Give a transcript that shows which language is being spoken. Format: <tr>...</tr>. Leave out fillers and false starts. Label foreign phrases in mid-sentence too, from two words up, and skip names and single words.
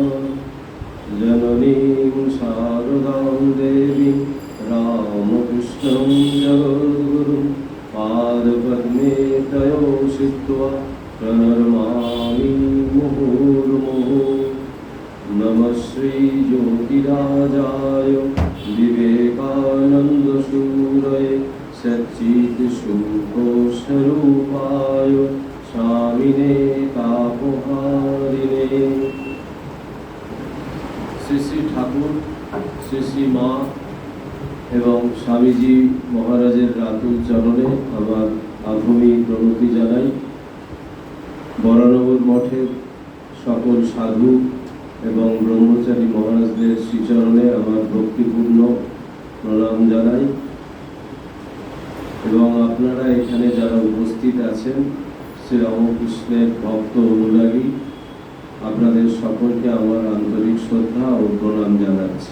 <sa>जननीं शारदां देवीं रामकृष्णं जगद्गुरुं पादपद्मे तयो सित्वा प्रणमामि मुहुर्मुहुः। नमः श्री ज्योतिराजाय विवेकानन्दसूरये सच्चित्सुखस्वरूपाय स्वामिने तापहारिणे।</sa> <bn>শ্রী শ্রী ঠাকুর, শ্রী শ্রী মা এবং স্বামীজি মহারাজের রাতুল চরণে আমার আধুমি প্রণতি জানাই। বরানগর মঠের সকল সাধু এবং ব্রহ্মচারী মহারাজদের শ্রীচরণে আমার ভক্তিপূর্ণ প্রণাম জানাই এবং আপনারা এখানে যারা উপস্থিত আছেন শ্রী রামকৃষ্ণের ভক্ত অনুরাগী, আপনাদের সকলকে আমার আন্তরিক শ্রদ্ধা ও প্রণাম জানাচ্ছি।</bn>